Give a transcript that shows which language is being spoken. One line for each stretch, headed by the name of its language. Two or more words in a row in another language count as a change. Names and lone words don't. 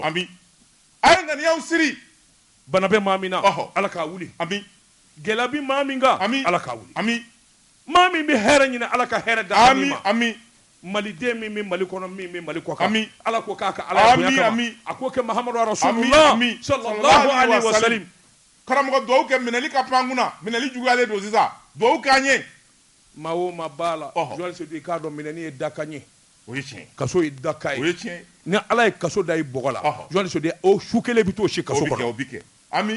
Bambara: a ye ŋaniyaw siri bana bɛ maa min na ala k'a wuli gɛlɛya bɛ maa min kan ala k'a wuli maa min bɛ hɛrɛ ɲini ala ka hɛrɛ da ma maliden min bɛ Mali kɔnɔ min bɛ Mali kɔ kan ala ko k'a ka ala bonya kama a k'o kɛ Mahamadu Rasulullah
Arabic: صلى الله عليه وسلم
Bambara: karamɔgɔ dugawu kɛ minɛli ka pan kunna minɛli juguyalen don sisan dugawu k'an ye maa o maa b'a la Joani Seydou i k'a dɔn minɛni ye da ka ɲɛ o ye tiɲɛ kaso ye daka ye o ye tiɲɛ ni ala ye kaso da i bɔgɔ la journaliste de o su kelen bɛ t'o si kaso kɔnɔ o bi kɛ ami